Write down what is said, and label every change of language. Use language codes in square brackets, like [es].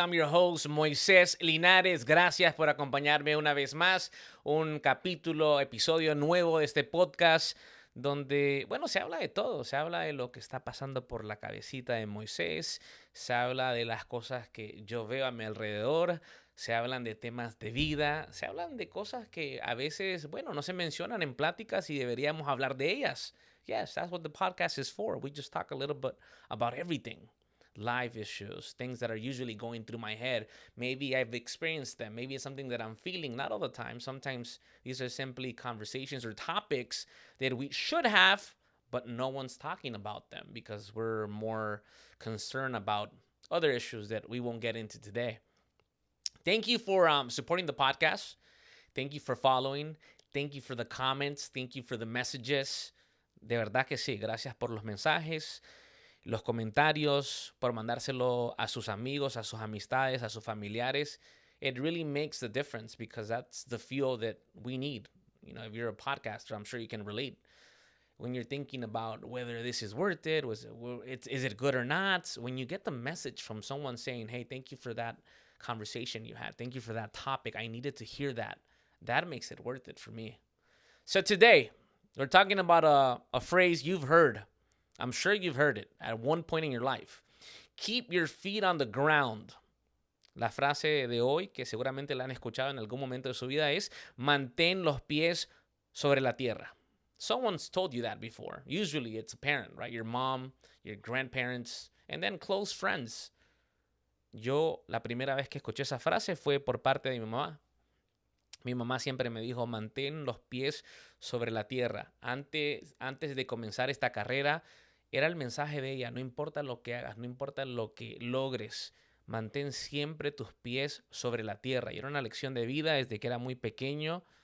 [en] I'm your host, Moises Linares. [es] Gracias por acompañarme una vez más. Un episodio nuevo de este podcast donde, bueno, se habla de todo. Se habla de lo que está pasando por la cabecita de Moisés. Se habla de las cosas que yo veo a mi alrededor. Se hablan de temas de vida. Se hablan de cosas que a veces, bueno, no se mencionan en pláticas y deberíamos hablar de ellas. [en] Yes, that's what the podcast is for. We just talk a little bit about everything. Life issues, things that are usually going through my head. Maybe I've experienced them. Maybe it's something that I'm feeling, not all the time. Sometimes these are simply conversations or topics that we should have, but no one's talking about them because we're more concerned about other issues that we won't get into today. Thank you for supporting the podcast. Thank you for following. Thank you for the comments. Thank you for the messages. [es] De verdad que sí. Gracias por los mensajes, los comentarios, por mandárselo a sus amigos, a sus amistades, a sus familiares. [en] It really makes the difference because that's the fuel that we need. You know, if you're a podcaster, I'm sure you can relate. When you're thinking about whether this is worth it, is it good or not, when you get the message from someone saying, hey, thank you for that conversation you had. Thank you for that topic. I needed to hear that. That makes it worth it for me. So today, we're talking about a phrase you've heard. I'm sure you've heard it at one point in your life. Keep your feet on the ground. [es] La frase de hoy, que seguramente la han escuchado en algún momento de su vida, es mantén los pies sobre la tierra. [en] Someone's told you that before. Usually it's a parent, right? Your mom, your grandparents, and then close friends. [es] Yo, la primera vez que escuché esa frase fue por parte de mi mamá. Mi mamá siempre me dijo, mantén los pies sobre la tierra. Antes de comenzar esta carrera, era el mensaje de ella, no importa lo que hagas, no importa lo que logres, mantén siempre tus pies sobre la tierra. Y era una lección de vida desde que era muy pequeño.